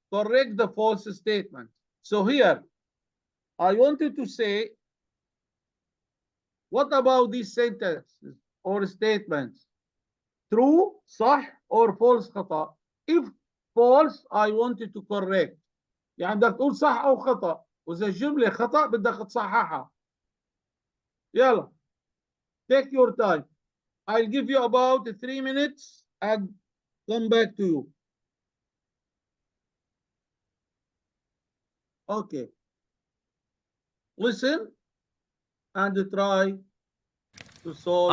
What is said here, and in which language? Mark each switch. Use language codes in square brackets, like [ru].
[en] Correct the false statement. So here, I wanted to say, what about these sentences or statements? True, صح, or false, خطأ? If false, I wanted to correct. [ar] يعني بدك تقول صح أو خطأ، وإذا الجملة خطأ بدك تصححها. [en] يلا. Take your time. I'll give you about 3 minutes and come back to you. Okay. Listen and try to solve.